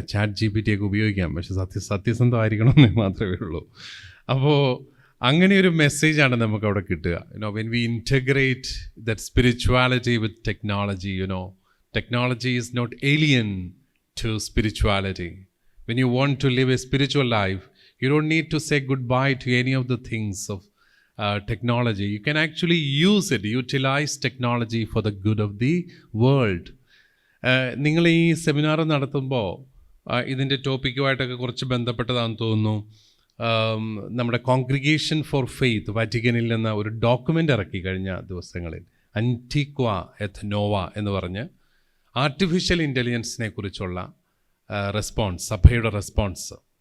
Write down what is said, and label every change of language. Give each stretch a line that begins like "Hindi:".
Malayalam: Chat GPT ഒക്കെ ഉപയോഗിക്കാം. പക്ഷെ സത്യസന്ധമായിരിക്കണമെന്നേ മാത്രമേ ഉള്ളൂ. അപ്പോൾ അങ്ങനെ ഒരു മെസ്സേജാണ് നമുക്ക് അവിടെ കിട്ടുക.
English: When we integrate that spirituality with technology, technology is not alien to spirituality. When you want to live a spiritual life, you don't need to say goodbye to any of the things of technology. You can actually utilize technology for the good of the world.
Malayalam: നിങ്ങൾ ഈ seminar നടത്തുമ്പോൾ ഇതിൻ്റെ ടോപ്പിക്കുമായിട്ടൊക്കെ കുറച്ച് ബന്ധപ്പെട്ടതാണെന്ന് തോന്നുന്നു. നമ്മുടെ congregation four faith വാറ്റിക്കനിൽ നിന്ന് ഒരു document ഇറക്കി കഴിഞ്ഞ ദിവസങ്ങളിൽ, അൻറ്റിക്വ എത്ത് നോവ എന്ന് പറഞ്ഞ് ആർട്ടിഫിഷ്യൽ ഇൻ്റലിജൻസിനെ കുറിച്ചുള്ള റെസ്പോൺസ്, സഭയുടെ റെസ്പോൺസ്.